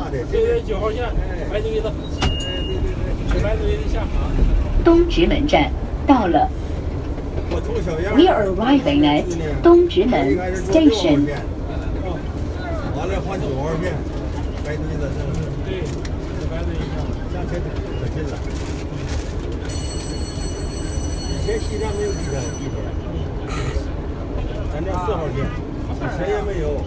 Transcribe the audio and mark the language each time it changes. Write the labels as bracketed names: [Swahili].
[Chinese] 对9号线，白堆子，白堆子下爬。东直门站到了。 [English] We are arriving at 东直门 Station. [Chinese] 完了换9号线，白堆子上。对，白堆子上，下车可近了。以前西站没有地铁，咱这4号线，谁也没有。